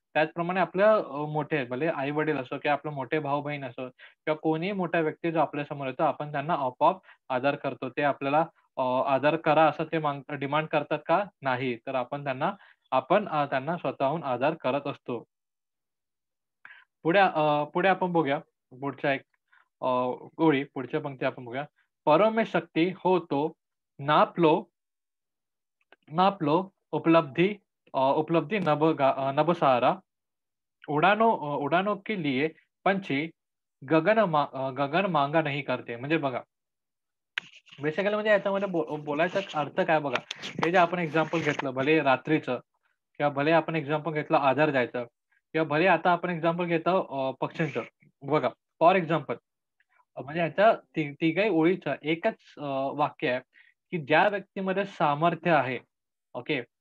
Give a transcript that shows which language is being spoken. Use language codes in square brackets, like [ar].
[mr] त्याचप्रमाणे आपल्या मोठे भले आई-वडील असो किंवा आपले मोठे भाऊ-बहीण असो किंवा कोणीही मोठा व्यक्ती जो आपल्यासमोर येतो, आपण त्यांना आपोआप आदर करतो. ते आपल्याला आदर करा असं ते डिमांड करतात का? नाही. तर आपण त्यांना स्वतःहून आदर करत असतो. पुढे आपण बघूया पुढच्या एक अ, पुढच्या पंक्ती आपण बघूया. [hi] "परों में शक्ति हो तो नाप लो नाप लो उपलब्धि नभ सहारा उड़ानों के लिए पंछी गगन मांगा नहीं करते." [mr] म्हणजे बघा, बेसिकली म्हणजे याच्यामध्ये बोलायचा अर्थ काय बघा, हे जे आपण एक्झाम्पल घेतलं भले रात्रीचं किंवा भले आपण एक्झाम्पल घेतलं आधार द्यायचं किंवा भले आता आपण एक्झाम्पल घेतो पक्ष्यांचं. बघा, [en] for example [mr] म्हणजे ह्याच्या तिघही ओळीचं एकच वाक्य आहे, की ज्या व्यक्तीमध्ये सामर्थ्य आहे, ओके.